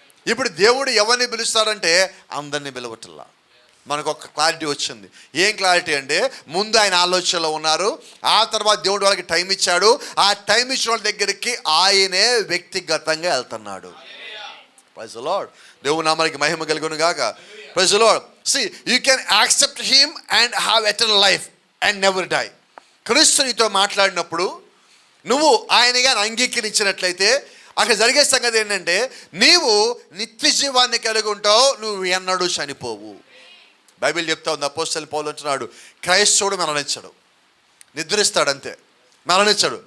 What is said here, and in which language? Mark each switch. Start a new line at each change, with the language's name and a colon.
Telugu: ఇప్పుడు దేవుడు ఎవరిని పిలుస్తాడంటే అందరినీ పిలవట్లా. మనకు ఒక క్లారిటీ వచ్చింది. ఏం క్లారిటీ అంటే ముందు ఆయన ఆలోచనలో ఉన్నారు, ఆ తర్వాత దేవుడు వాళ్ళకి టైం ఇచ్చాడు, ఆ టైం ఇచ్చిన వాళ్ళ దగ్గరికి ఆయనే వ్యక్తిగతంగా వెళ్తున్నాడు.
English: Praise the Lord.
Telugu: దేవుని నామానికి మహిమ కలుగును గాక.
English: Praise the Lord. See, you can accept him and have eternal life and never die.
Telugu: క్రీస్తు నీతో మాట్లాడినప్పుడు నువ్వు ఆయనగా అంగీకరించినట్లయితే అక్కడ జరిగే సంగతి ఏంటంటే నీవు నిత్య జీవాన్ని కలిగి ఉంటావు, నువ్వు ఎన్నడూ చనిపోవు. బైబిల్ చెప్తా ఉంది, అపోస్తలుడైన పౌలు అంటున్నాడు, క్రైస్తవుడు మరణించడు, నిద్రిస్తాడు అంతే, మరణించడు.